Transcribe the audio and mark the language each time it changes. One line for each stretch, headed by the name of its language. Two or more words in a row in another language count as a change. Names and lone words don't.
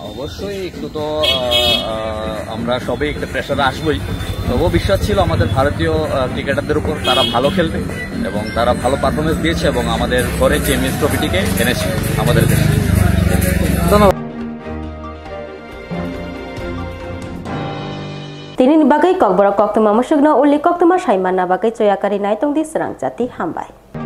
Bangla: অবশ্যই একটু তো আমরা সবাই একটা প্রেশারে আসবোই, তবুও বিশ্বাস ছিল আমাদের ভারতীয় ক্রিকেটারদের উপর, তারা ভালো খেলবে এবং তারা ভালো পারফরমেন্স দিয়েছে এবং আমাদের ঘরে চ্যাম্পিয়ন্স ট্রফিটিকে এনেছে আমাদের দেশে। ধন্যবাদ।
Kok Borok: তিনি বাগৈ ককবরা কক্তমা মসুগনা উল্লি কক্তমা সাইমানা বাগৈ চয়াকারি নাইতং দি স্রাং জাতি হামবাই।